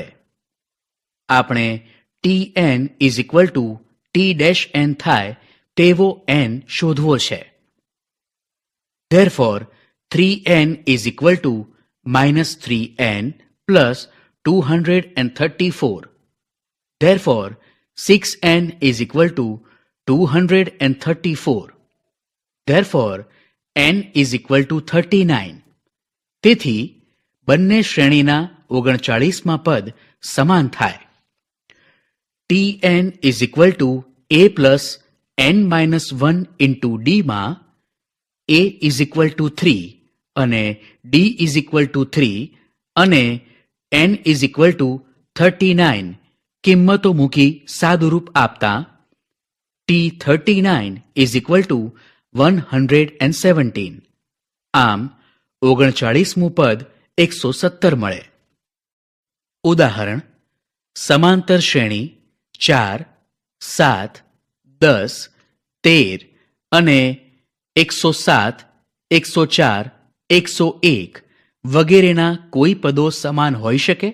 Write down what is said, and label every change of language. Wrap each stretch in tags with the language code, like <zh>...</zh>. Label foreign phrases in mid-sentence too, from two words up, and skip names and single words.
<gu>આપણે tn</gu> <en>is equal to</en> <gu>t-n થાય તેવો n શોધવો છે.</gu> <en>Therefore 3n is equal to -3n plus 234. Therefore, 6n is equal to 234. Therefore, n is equal to 39.</en> <gu>તેથી બંને શ્રેણીના 39માં પદ સમાન થાય.</gu> <en>tn is equal to a plus n minus 1 into d માં a is equal to 3 અને d is equal to 3 અને n is equal to 39</en> <gu>કિંમતો મૂકી સાદુરૂપ આપતા</gu> <en>t39 is equal to 117.</en> <gu>આમ 39મું પદ 117 મળે. ઉદાહરણ: સમાંતર શ્રેણી 4, 7, 10, 13 અને 107, 104, 101 વગેરેના કોઈ પદો સમાન હોઈ શકે?</gu>